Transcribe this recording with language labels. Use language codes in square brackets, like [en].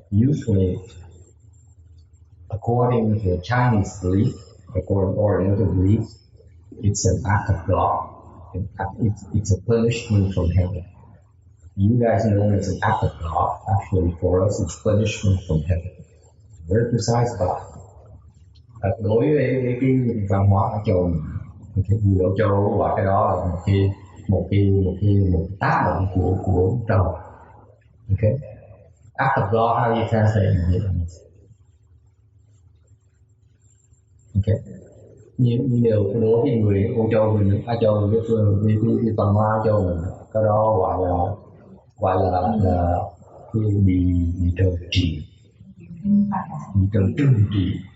[en] Usually, according to Chinese belief, according to Oriental belief, it's an act of God. It's a punishment from heaven. You guys know it's an act of God. Actually, for us, it's punishment from heaven. very precise about it. [vi] Đối với cái văn hóa ở châu người ở châu Âu và cái đó là một tác động của trời. [en] Okay, act of God, how do you translate in Vietnamese? [vi] Okay, như điều đối với người Âu Châu, người Á Châu, cái văn hóa Âu Châu, cái đó gọi là cái bị trời trị, bị trời trừng trị.